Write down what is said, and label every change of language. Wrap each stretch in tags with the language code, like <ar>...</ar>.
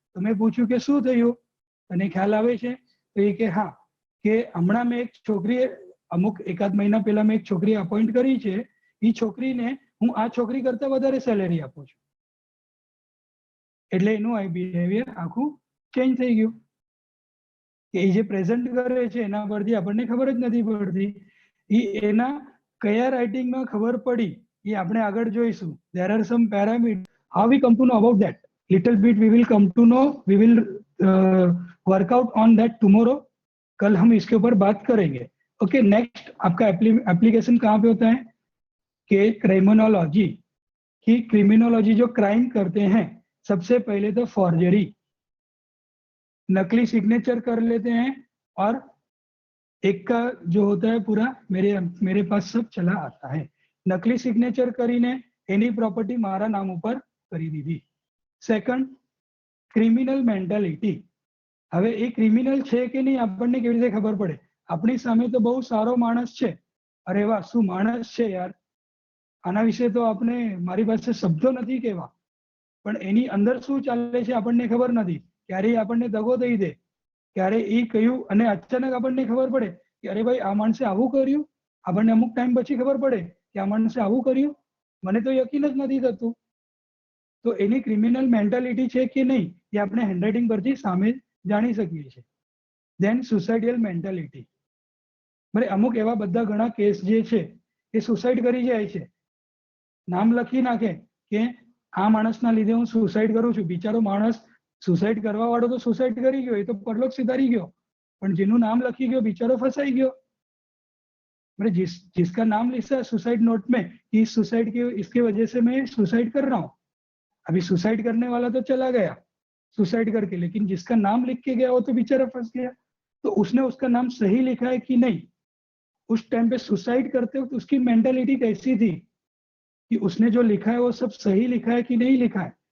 <gu>તો મેં પૂછ્યું કે શું થયું, તને ખ્યાલ આવે છે? તો એ કે હા, કે હમણાં મેં એક છોકરી અમુક એકાદ મહિના પહેલા મેં એક છોકરી અપોઇન્ટ કરી છે, એ છોકરીને હું આ છોકરી કરતા વધારે સેલેરી આપું છું, એટલે એનું આ બિહેવિયર આખું ચેન્જ થઈ ગયું કે એ જે પ્રેઝન્ટ કરે છે એના પરથી આપણને ખબર જ નથી પડતી, એ એના કયા રાઇટિંગમાં ખબર પડી એ આપણે આગળ જોઈશું।</gu> <en>there are some parameters how we come to know about that, little bit we will come to know, we will work out on that tomorrow,</en> <hi>कल हम इसके ऊपर बात करेंगे। ओके, नेक्स्ट आपका एप्लीकेशन कहाँ पे होता है कि क्रिमिनोलॉजी, कि क्रिमिनोलॉजी जो क्राइम करते हैं, सबसे पहले तो फॉर्जरी, नकली सिग्नेचर कर लेते हैं और एक का जो होता है पूरा मेरे पास सब चला आता है.</hi> <gu>નકલી સિગ્નેચર કરીને એની પ્રોપર્ટી મારા નામ ઉપર કરી દીધી. Second, criminal mentality. હવે એ ક્રિમિનલ છે કે નહીં આપણને કેવી રીતે ખબર પડે? આપણી સામે તો બહુ સારો માણસ છે, અરે વાહ શું માણસ છે યાર, આના વિશે તો આપણે મારી પાસે શબ્દો નથી કહેવા, પણ એની અંદર શું ચાલે છે આપણને ખબર નથી. ક્યારેય આપણને દગો દઈ દે, ક્યારે એ કહ્યું અને અચાનક આપણને ખબર પડે કે અરે ભાઈ આ માણસે આવું કર્યું. આપણને અમુક ટાઈમ પછી ખબર પડે કે આ માણસે આવું કર્યું, મને તો યકીન જ નથી થતું. તો એની ક્રિમિનલ મેન્ટાલિટી છે કે નહીં એ આપણે હેન્ડરાઇટિંગ પરથી સામે જાણી શકીએ છીએ. દેન સુસાઇડિયલ મેન્ટાલિટી. બરાબર, અમુક એવા બધા ઘણા કેસ જે છે એ સુસાઇડ કરી જાય છે, નામ લખી નાખે કે આ માણસના લીધે હું સુસાઇડ કરું છું. બિચારો માણસ સુસાઇડ કરવા વાળો તો સુસાઇડ કરી ગયો, એ તો પરલોક સિધારી ગયો, પણ જેનું નામ લખી ગયો બિચારો ફસાઈ ગયો.</gu> <hi>जिसका नाम लिखा है सुसाइड नोट में कि सुसाइड की इसकी वजह से मैं सुसाइड कर रहा हूँ, अभी सुसाइड करने वाला तो चला गया सुसाइड करके, लेकिन जिसका नाम लिख के गया वो तो बेचारा फंस गया. तो उसने उसका नाम सही लिखा है कि नहीं, उस टाइम पे सुसाइड करते वक्त उसकी मेंटालिटी कैसी थी कि उसने जो लिखा है वो सब सही लिखा है कि नहीं लिखा है.</hi>